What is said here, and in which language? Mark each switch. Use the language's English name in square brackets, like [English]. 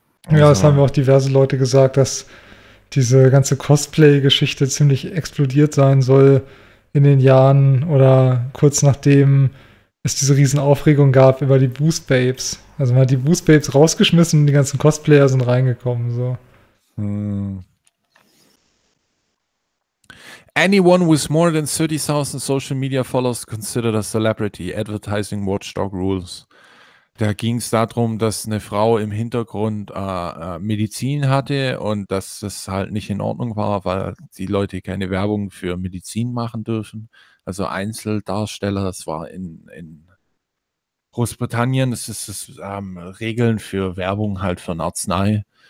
[German] Ja, das haben auch diverse Leute gesagt, dass diese ganze Cosplay-Geschichte ziemlich explodiert sein soll in den Jahren oder kurz nachdem es diese riesen Aufregung gab über die Boost Babes. Also man hat die Boost Babes rausgeschmissen und die ganzen Cosplayer sind reingekommen. So. [English] Anyone with more than 30,000 social media followers considered a celebrity. Advertising Watchdog Rules. [German] Da ging es darum, dass eine Frau im Hintergrund Medizin hatte und dass das halt nicht in Ordnung war, weil die Leute keine Werbung für Medizin machen dürfen. Also Einzeldarsteller, das war in Großbritannien, das ist das Regeln für Werbung halt für Arznei.